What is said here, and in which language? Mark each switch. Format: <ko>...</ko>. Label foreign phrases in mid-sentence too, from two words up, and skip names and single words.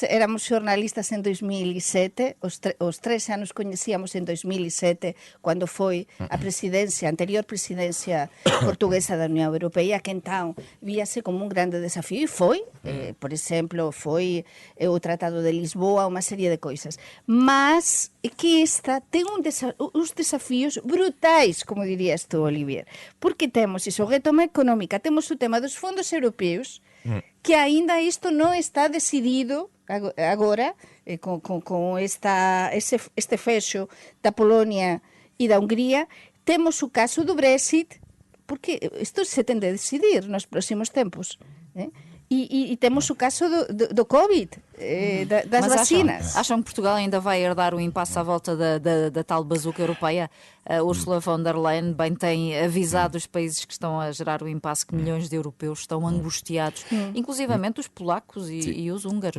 <pt>éramos jornalistas em 2007, os 3 anos conhecíamos em 2007, quando foi a anterior presidência portuguesa da União Europeia, que então via-se como um grande desafio, e foi, por exemplo, foi o Tratado de Lisboa, uma série de coisas. Mas que esta tem uns desafios brutais, como dirias tu, Olivier,</pt> <gl>porque temos iso, retoma económica, temos o tema dos fondos europeus, que ainda isto non está decidido agora, con este fexo da Polonia e da Hungría. Temos o caso do Brexit, porque isto se tende a decidir nos próximos tempos, E temos o caso do Covid, das</gl> <pt>Mas</pt> <gl>vacinas.</gl> <pt>acham que Portugal ainda vai herdar o impasse à volta da tal bazuca europeia? A Ursula von der Leyen bem tem avisado os países que estão a gerar o impasse que milhões de europeus estão angustiados, inclusivamente os polacos e os húngaros.</pt>